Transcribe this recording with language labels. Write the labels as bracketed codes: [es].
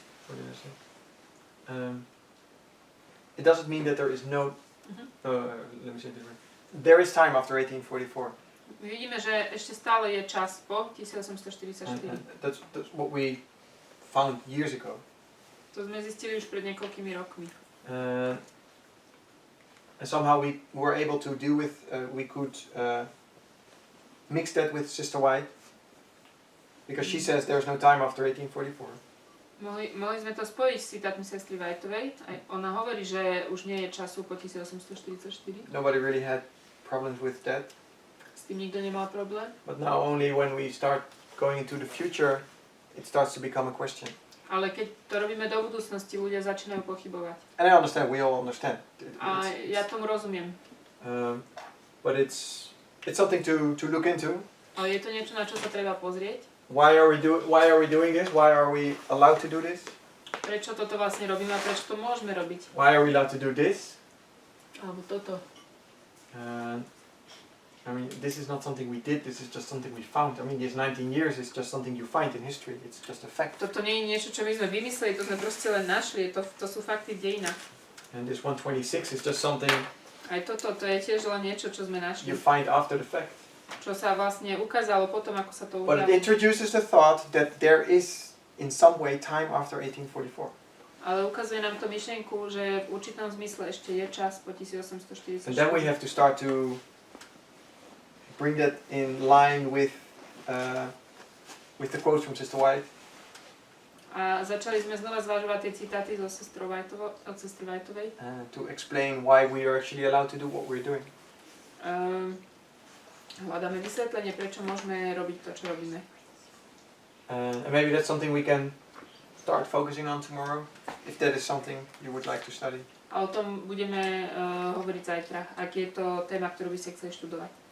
[en] What did I say? it doesn't mean that there is no. Mhm. Let me say it different. There is time after 1844. [sk] Vidíme, že ešte stále je čas po 1844. [en] And that's what we found years ago. [sk] To sme zistili už pred niekoľkými rokmi. [en] And somehow we were able to deal with, we could mix that with Sister White, because she says there's no time after 1844. [sk] Mohli sme to spojiť s citátmi sestry Whiteovej. Aj ona hovorí, že už nie je času po 1844. [en] Nobody really had problems with that. [sk] S tým nikto nemal problém. [en] But now only when we start going into the future, it starts to become a question. [sk] Ale keď to robíme do budúcnosti, ľudia začínajú pochybovať. [en] And I understand, we all understand. [sk] A ja tomu rozumiem. [en] But it's something to look into. [sk] Ale je to niečo, na čo sa treba pozrieť. [en] Why are we doing this? Why are we allowed to do this? [sk] Prečo toto vlastne robíme a prečo to môžeme robiť? [en] Why are we allowed to do this? [sk] Alebo toto. [en] I mean, this is not something we did, this is just something we found. I mean, these 19 years is just something you find in history, it's just a fact. [sk] Toto nie je niečo, čo my sme vymysleli, to sme proste len našli, to sú fakty v dejinách. [en] And this 126 is just something [sk] Aj toto, to je tiež len niečo, čo sme našli. [en] you find after the fact. [sk] Čo sa vlastne ukázalo potom, ako sa to [en] But it [sk] udialo. [en] introduces the thought that there is, in some way, time after 1844. [sk] Ale ukazuje nám to myšlienku, že v určitom zmysle ešte je čas po 1844. [en] And then we have to start to bring that in line with the quotes from Sister White. [sk] A začali sme znova zvažovať tie citáty od sestry Whiteovej. [en] To explain why we are actually allowed to do what we're doing. [sk] Hľadáme vysvetlenie, prečo môžeme robiť to, čo robíme. [en] And maybe that's something we can start focusing on tomorrow, if that is something you would like to study. [sk] A o tom budeme hovoriť zajtra, ak je to téma, ktorú by ste chceli študovať.